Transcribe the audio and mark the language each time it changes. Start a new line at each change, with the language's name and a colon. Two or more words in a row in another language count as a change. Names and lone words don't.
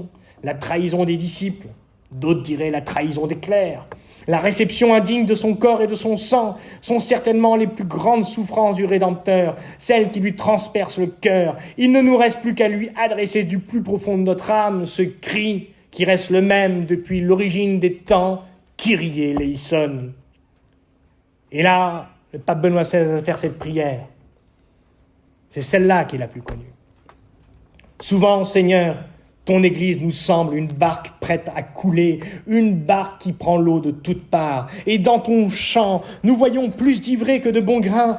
French: La trahison des disciples, d'autres diraient la trahison des clercs. La réception indigne de son corps et de son sang sont certainement les plus grandes souffrances du Rédempteur, celles qui lui transpercent le cœur. Il ne nous reste plus qu'à lui adresser du plus profond de notre âme ce cri qui reste le même depuis l'origine des temps,
Greek: Kyrie eleison.
French: Et là, le pape Benoît XVI va faire cette prière. C'est celle-là qui est la plus connue. Souvent, Seigneur, ton Église nous semble une barque prête à couler, une barque qui prend l'eau de toutes parts. Et dans ton chant, nous voyons plus d'ivraies que de bons grains.